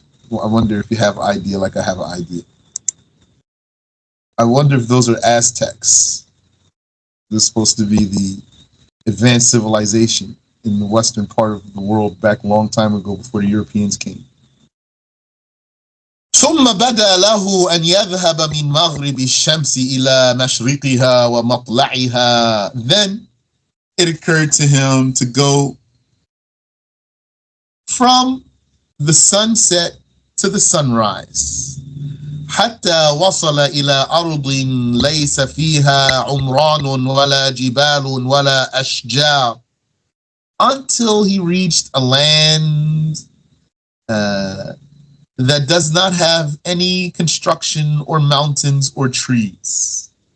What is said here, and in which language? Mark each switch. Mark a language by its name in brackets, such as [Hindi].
[English] Well, I wonder if you have an idea like I have an idea. I wonder if those are Aztecs. They're supposed to be the advanced civilization in the western part of the world back a long time ago before the Europeans came. [Arabic] ثم بدا له أن يذهب من مغرب الشمس إلى مشرقها ومطلعها. [English] Then it occurred to him to go from the sunset to the sunrise. [Arabic] حتى وصل إلى أرض ليس فيها عمران ولا جبال ولا أشجار, [English] until he reached a land that does not have any construction or mountains or trees.